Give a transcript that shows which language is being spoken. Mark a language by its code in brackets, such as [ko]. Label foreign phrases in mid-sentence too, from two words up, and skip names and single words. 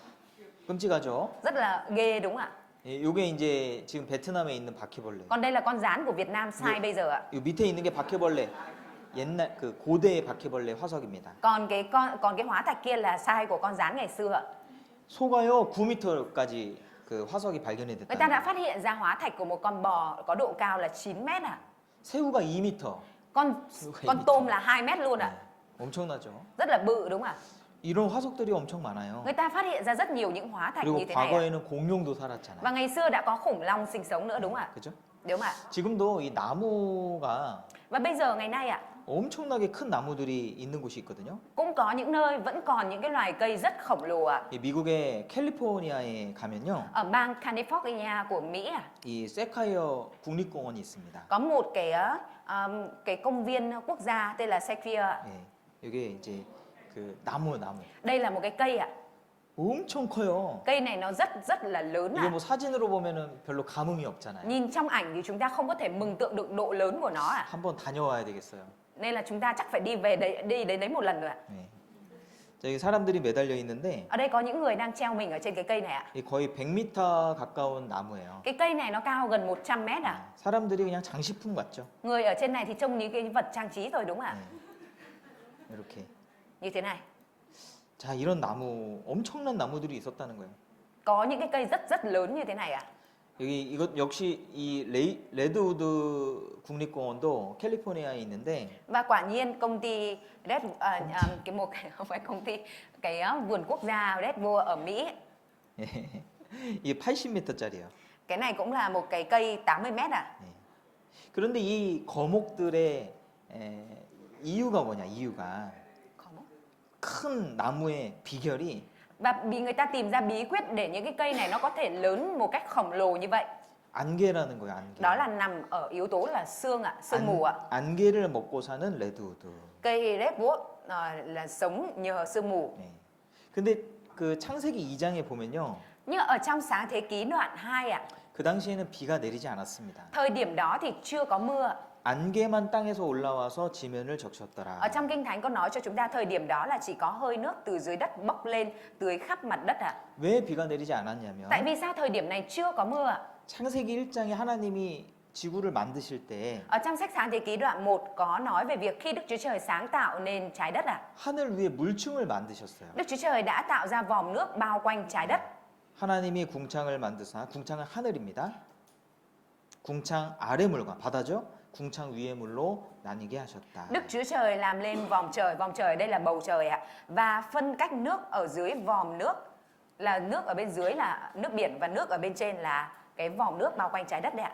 [ko] 끔찍하죠? [vi] Rất là ghê đúng không ạ? [ko] 예, 요게 이제 지금 베트남에 있는 바퀴벌레. [vi] Còn đây là con gián của Việt Nam sai bây giờ ạ. [ko] 이 밑에 있는 게 바퀴벌레. 옛날 그 고대의 바퀴벌레 화석입니다. [vi] Còn cái hóa thạch kia là sai của con gián ngày xưa ạ. [ko] 소가요 9m까지 그 화석이 발견이 [vi] Người ta [ko] 됐다. [vi] đã phát hiện ra hóa thạch của một con bò có độ cao là 9 mét ạ. [ko] 새우가 2m. [vi] Con tôm là 2 mét luôn ạ. [ko] 엄청나죠? [vi] Rất là bự đúng không ạ? [ko] 이런 화석들이 엄청 많아요. [vi] Người ta phát hiện ra rất nhiều những hóa thạch [ko] 그리고 [vi] như thế này ạ. [ko] 과거에는 공룡도 살았잖아요. [vi] Và ngày xưa đã có khủng long sinh sống nữa đúng không ạ? [ko] 그죠? [vi] Đúng không ạ? [ko] 지금도 이 나무가 [vi] Và bây giờ ngày nay ạ, [ko] 엄청나게 큰 나무들이 있는 곳이 있거든요. [vi] cũng có những nơi vẫn còn những cái loài cây rất khổng lồ ạ. [ko] 이 미국의 캘리포니아에 가면요. [vi] Ở bang California của Mỹ ạ, [ko] 이 세카이어 국립공원이 있습니다. [vi] có một cái công viên quốc gia tên là Sequoia. [ko] 예, 이게 이제 그 나무. [vi] Đây là một cái cây ạ. [ko] 엄청 커요. [vi] Cây này nó rất là lớn [ko] 이거 [vi] ạ. [ko] 뭐 사진으로 보면은 별로 감흥이 없잖아요. [vi] Nhìn trong ảnh thì chúng ta không có thể mường tượng được độ lớn của nó ạ. [ko] 한번 다녀와야 되겠어요. [vi] Nên là chúng ta chắc phải đi đến đấy một lần rồi ạ. [ko] 네. 자, 여기 사람들이 매달려 있는데 [vi] Ở đây có những người đang treo mình ở trên cái cây này ạ. [ko] 이 거의 100m 가까운 나무예요. [vi] Cái cây này nó cao gần 100 mét ạ. [ko] 사람들이 그냥 장식품 같죠? [vi] Người ở trên này thì trông những cái vật trang trí thôi đúng không ạ? [ko] 네. 이렇게. [vi] Như thế này. [ko] 자, 이런 나무, 엄청난 나무들이 있었다는 거예요. [vi] Có những cái cây rất lớn như thế này ạ. [ko] 여기 이것 역시 이 레드우드 국립공원도 캘리포니아에 있는데 [vi] Và quả nhiên công ty không phải công ty, cái vườn quốc gia Redwood ở Mỹ, [ko] 이게 80m짜리예요. [vi] cái này cũng là một cái cây 80 mét ạ. [ko] 그런데 이 거목들의 이유가 뭐냐? 이유가 큰 나무의 비결이 [vi] Và người ta tìm ra bí quyết để những cái cây này nó có thể lớn một cách khổng lồ như vậy. [ko] 안개라는 거예요. 안개. [vi] Đó là nằm ở yếu tố là sương ạ, sương mù ạ. [ko] 안개를 먹고 사는 레드우드. [vi] Cây Redwood là sống nhờ sương mù. [ko] 네. 근데 그 창세기 2장에 보면요. [vi] Nhưng ở trong Sáng Thế Ký đoạn 2 ạ, [ko] 그 당시에는 비가 내리지 않았습니다. [vi] thời điểm đó thì chưa có mưa. [ko] 안개만 땅에서 올라와서 지면을 적셨더라. [vi] Ở trong Kinh Thánh có nói cho chúng ta thời điểm đó là chỉ có hơi nước từ dưới đất bốc lên tưới khắp mặt đất ạ. [ko] 왜 비가 내리지 않았냐면 [vi] Tại vì sao thời điểm này chưa có mưa ạ? [ko] 창세기 1장에 하나님이 지구를 만드실 때 [vi] Ở trong sách Sáng Thế Ký đoạn 1 có nói về việc khi Đức Chúa Trời sáng tạo nên trái đất ạ. [ko] 하늘 위에 물층을 만드셨어요. [vi] Đức Chúa Trời đã tạo ra vòm nước bao quanh trái đất. [ko] 하나님이 궁창을 만드사 궁창은 하늘입니다. 궁창 아래 물과 바다죠. 궁창 위의 물로 나뉘게 하셨다. [vi] Đức Chúa Trời làm lên vòm trời ở đây là bầu trời ạ. Và phân cách nước ở dưới vòm nước, là nước ở bên dưới là nước biển và nước ở bên trên là cái vòm nước bao quanh trái đất đấy ạ.